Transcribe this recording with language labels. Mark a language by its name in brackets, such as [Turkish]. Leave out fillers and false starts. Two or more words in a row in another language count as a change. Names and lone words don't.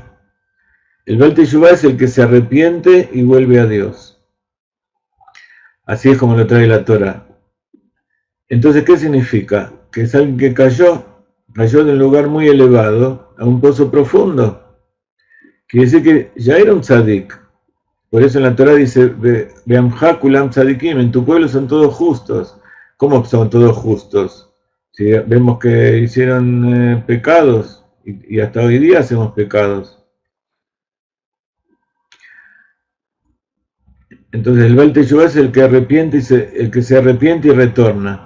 [Spanish] El [Hebrew] בעל תשובה [Spanish] es el que se arrepiente y vuelve a Dios. Así es como lo trae la Torah. Entonces, ¿qué significa? Que es alguien que cayó de un lugar muy elevado a un pozo profundo. Quiere decir que ya era un tzadik. Por eso en la Torah dice, [Hebrew] בעמך כולם צדיקים, [Spanish] en tu pueblo son todos justos. ¿Cómo son todos justos? Si vemos que hicieron pecados, y hasta hoy día hacemos pecados. Entonces el [Hebrew] בעל תשובה [Spanish] es el que se arrepiente y retorna.